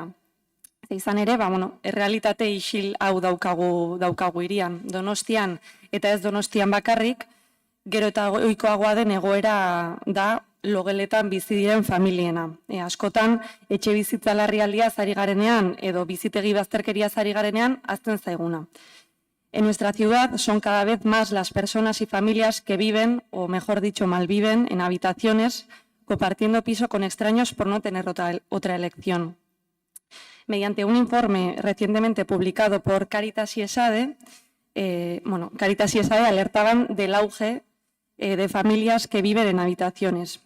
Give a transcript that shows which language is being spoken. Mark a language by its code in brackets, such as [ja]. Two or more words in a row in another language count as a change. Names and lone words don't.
[eu] Izan ere, errealitate isil hau daukagu hirian. Donostian eta ez Donostian bakarrik, gero eta ohikoagoa den egoera da logeletan bizi diren familiena. Askotan, etxe bizitza larrialdiaz ari garenean edo bizitegi bazterkeriaz ari garenean azten zaiguna. [es] En nuestra ciudad son cada vez más las personas y familias que viven, o mejor dicho, malviven en habitaciones, compartiendo piso con extraños por no tener otra elección. Mediante un informe recientemente publicado por Cáritas y ESADE, Cáritas y ESADE alertaban del auge de familias que viven en habitaciones.